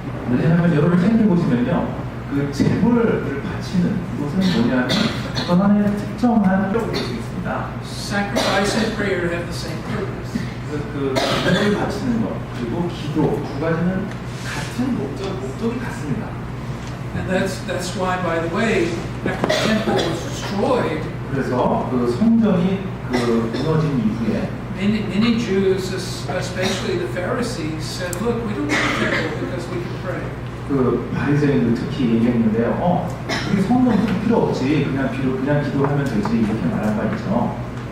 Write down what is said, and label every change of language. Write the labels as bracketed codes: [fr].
[ko] 왜냐하면 여러분 생각해 보시면요, 그 제물을 바치는 이것은 뭐냐면 어떤 하나의 특정한 쪽을 볼 수 있습니다. [en] Sacrifice and prayer have the same purpose. [ko] 그 제물을 바치는 것 그리고 기도 두 가지는 같은 목적이 같습니다. [en] And that's why, by the way, after the temple was destroyed, [ko] 그래서 그 성전이 그 무너진 이후에 [en] many Jews, especially the Pharisees, said, "Look, we don't need a temple because we can pray." [ko] 그 바리새인들 특히 얘기했는데요. 우리 성전 필요 없지, 그냥 기도하면 되지 이렇게 말한 바 있죠.